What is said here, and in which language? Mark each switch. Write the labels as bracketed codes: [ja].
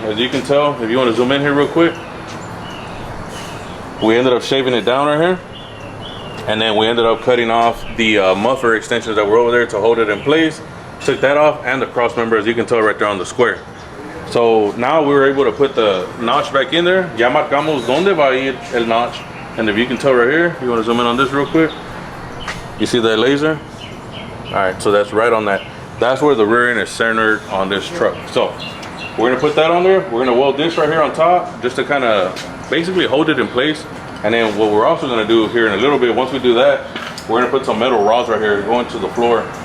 [en] As you can tell, if you wanna zoom in here real quick, we ended up shaving it down right here. And then we ended up cutting off the muffler extensions that were over there to hold it in place. Took that off and the cross member, as you can tell right there on the square. So now we were able to put the notch back in there. [es] Ya marcamos donde va a ir el notch. [en] And if you can tell right here, you want to zoom in on this real quick. You see that laser? All right, so that's right on that. That's where the rear end is centered on this truck. So we're gonna put that on there. We're gonna weld this right here on top just to kind of basically hold it in place. And then what we're also gonna do here in a little bit, once we do that, we're gonna put some metal rods right here going to the floor.